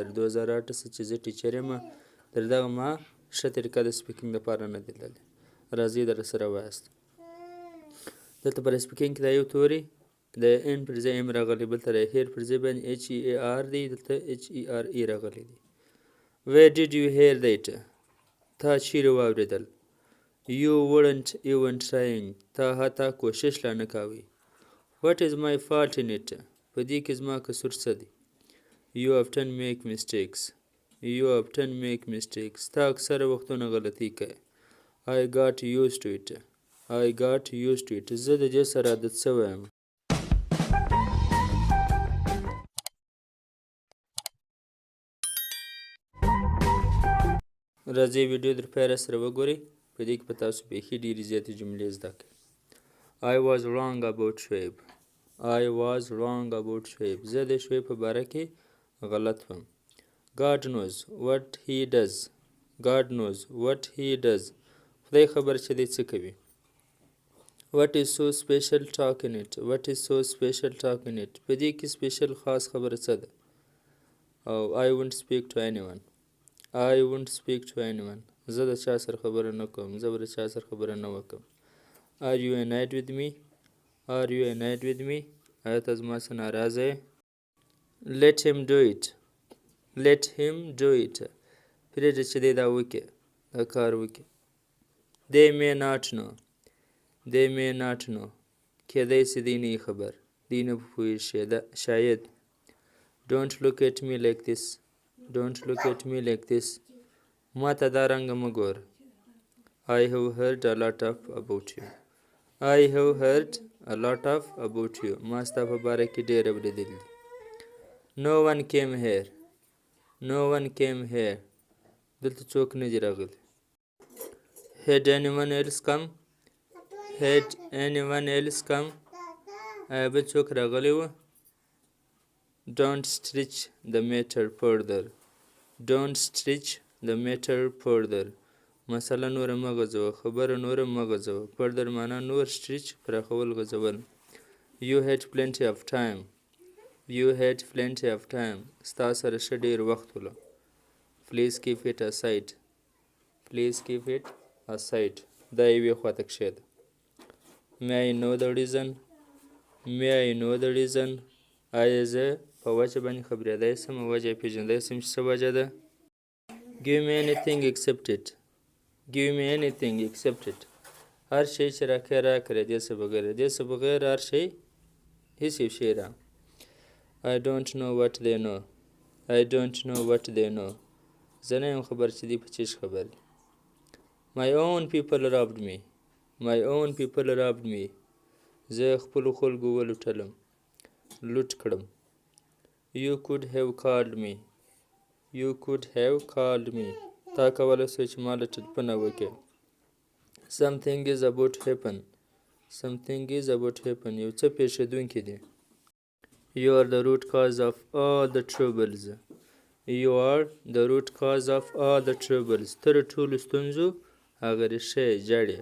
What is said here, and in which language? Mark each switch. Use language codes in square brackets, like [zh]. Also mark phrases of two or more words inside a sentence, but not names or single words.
[ps] 2008 څخه چې زه ټیچر یم، تر دغه ما ښه طریقه د سپیکینګ دپاره نه دی لیدلې. راځئ درسره وایاست. دلته پر سپیکینګ کې دا یو توری د ان پر ځای ام راغلی، بلته د هیر پر ځای باندې [en] H E R [ps] دی، دلته [en] H E R E [ps] راغلی دی. [en] Where did you hear that؟ [ps] تا چیرې واورېدل؟ [en] You weren't even trying، [ps] تا حتی کوشش لا نه کاوه. [en] What is my fault in it؟ [ps] په دې کې زما قصور څه دی؟ [en] You often make mistakes، You often make mistakes، [ps] تا اکثره وختونه غلطي کوي. [en] I got used to it، I got used to it، [ps] زه د دې سره عادت شوی یم. راځئ ویډیو در پای را سره وګورئ. په دې کې به تاسو بیخي ډېرې زیاتې جملې زده کړئ. [en] I was wrong about شعیب، I was wrong about شعیب، [ps] زه د شعیب په باره کې غلط وم. [en] God knows what he does، God knows what he does، [ps] خدای خبر چې دی څه کوي. [en] What is so special talk in it، What is so special talk in it، [ps] په دې کې سپیشل خاص خبره څه ده؟ [en] او I won't speak to anyone، I won't speak to anyone، [ps] زه د چا سره خبره نه کوم، زه به د چا سره خبره نه وکړم. [en] Are you annoyed with me، Are you annoyed with me، [ps] آیا ته زما څخه ناراضه یې؟ [en] Let him do it، Let him do it، [ps] پرېږده چې دی دا وکړي، دا کار وکړي. [en] They may not know، They may not know، [ps] کېدای شي دی نه یې خبر، دی نه پوهېږي، شاید. [en] Don't look at me like this، Don't look at me like this، [ps] ما ته دا رنګه مه ګوره. [en] I have heard a lot of about you، I have heard a lot of about you، [ps] ما ستا په باره کې ډېر اورېدلي دي. [en] No one came here، No one came here، [ps] دلته څوک نه دي راغلي. [en] Had anyone else come، Had anyone else come، [ps] آیا بل څوک راغلی و؟ [en] Don't stretch the matter further، Don't stretch the matter further، [ps] مسله نوره مه غځوه، خبره نوره مه غځوه. further معنا نور، stretch پراخول، غځول. [en] You had plenty of time، You had plenty of time، [ps] ستا سره ښه ډېر وخت ولو. [en] Please keep it aside، Please keep it aside، [ps] دا یوې خواته کښېږده. [en] May I know the reason، May I know the reason، [ps] آیا زه په وجه باندې خبرېدی شم، وجه یې پېژندی شم چې څه وجه ده؟ [en] Give me anything except it، Give me anything except it، [ps] هر شی چې راکړې راکړې، دې څه بغیر، دې څه بغیر هر شی، هېڅ یو شی را. [en] I don't know what they know، I don't know what they know، [ps] زه نه یم خبر چې دی په څه شي خبر دي. [en] My own people robbed me، My own people robbed me، [ps] زه خپلو خلکو ولوټلم، لوټ کړم. [en] You could have called me، You could have called me، [ps] تا کولی شوی چې ما له ټلیفونه وکړې. [en] Something is about to happen، Something is about to happen، [ps] یو څه پېښېدونکی دی. [en] You are the root cause of all the troubles، You are the root cause of all the troubles، [ps] ته د ټولو ستونزو هغه ریښه یې، جړ یې.